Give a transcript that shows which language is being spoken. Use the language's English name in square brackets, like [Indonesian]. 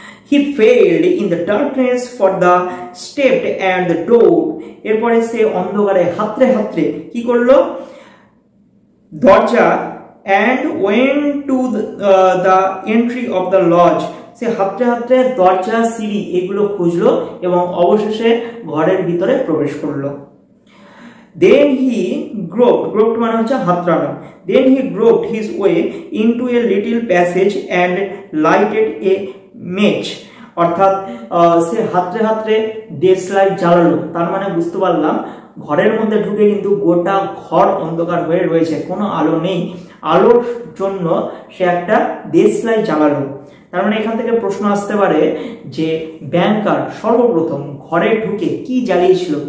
[English] He failed in the darkness for the step and the door. [Bangla] এরপরে সে অন্ধকারে হাতড়ে হাতড়ে কি করলো? [English] দরজা and went to the entry of the lodge. [Bangla] সে হাতড়ে হাতড়ে দরজা, সিঁড়ি এগুলো খুঁজলো এবং অবশেষে ঘরের ভিতরে প্রবেশ করলো। [English] Then he groped [Bangla] মানে হচ্ছে হাতড়ানো। [English] Then he groped his way into a little passage and lighted a match. [Bangla] অর্থাৎ সে হাতড়ে হাতড়ে দেশলাই জ্বালালো, তার মানে বুঝতে পারলাম ঘরের মধ্যে ঢুকে কিন্তু গোটা ঘর অন্ধকার হয়ে রয়েছে, কোনো আলো নেই। আলোর জন্য সে একটা দেশলাই জ্বালালো। তার মানে এখান থেকে প্রশ্ন আসতে পারে যে ব্যাংকার সর্বপ্রথম ঘরে ঢুকে কি জ্বালিয়েছিল?